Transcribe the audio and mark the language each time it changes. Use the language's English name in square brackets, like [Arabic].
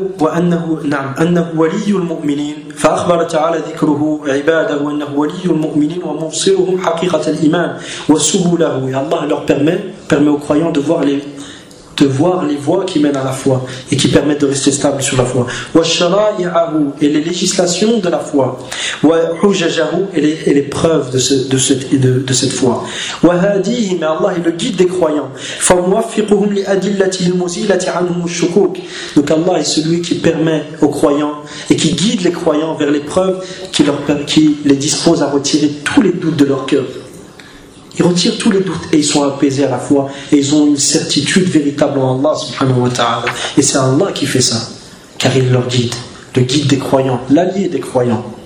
[Arabic] وأنه ولي المؤمنين فأخبر تعالى ذكره عباده أنه ولي المؤمنين ومبصرهم حقيقة الإيمان وسبله. [French] Et Allah leur permet aux croyants de voir les voies qui mènent à la foi et qui permettent de rester stable sur la foi. وشرائعه et les législations de la foi. وحججه et les preuves de cette foi. وهاديه mais Allah est le guide des croyants. [Arabic] فموفقهم لأدلته المزيلة عنهم الشكوك. [French] Donc Allah est celui qui permet aux croyants et qui guide les croyants vers les preuves qui les dispose à retirer tous les doutes de leur cœur. Ils retirent tous les doutes et ils sont apaisés à la foi et ils ont une certitude véritable en Allah subhanahu wa ta'ala. Et c'est Allah qui fait ça, car il leur guide, le guide des croyants, l'allié des croyants.